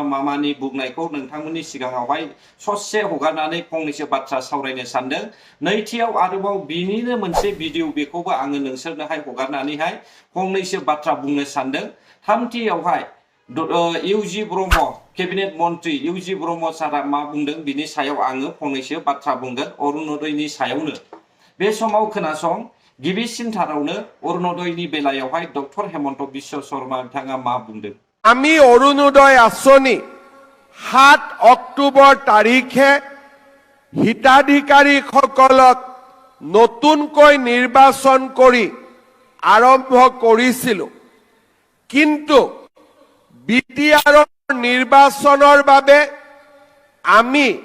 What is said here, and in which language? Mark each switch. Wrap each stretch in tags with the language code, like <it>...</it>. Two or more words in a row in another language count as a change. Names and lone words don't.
<brx>मामानि बुंनायखौ नोंथांमोननि सिगाङावहाय ससे हगारनानै फंनैसो बाथ्रा सावरायनो सानदों नैथियाव आरोबाव बिनिनो मोनसे भिडिअ बेखौबो आङो नोंसोरनोहाय हगारनानैहाय फंनैसो बाथ्रा बुंनो सानदों थामथियावहाय इउजि ब्रह्म केबिनेट मन्त्रि इउजि ब्रह्म सारा मा बुंदों बिनि सायाव आङो फंनैसो बाथ्रा बुंगोन अरुणोदयनि सायावनो बे समाव खोनासं गिबिसिनथारावनो अरुणोदयनि बेलायावहाय डक्टर हेमन्त बिश्व शर्मा बिथाङा मा बुंदों</brx> <as>আমি অৰুণোদয় আঁচনি 7 অক্টোবৰ তাৰিখে হিতাধিকাৰীসকলক নতুনকৈ নিৰ্বাচন কৰি আৰম্ভ কৰিছিল কিন্তু বিটিআৰৰ নিৰ্বাচনৰ বাবে আমি</as>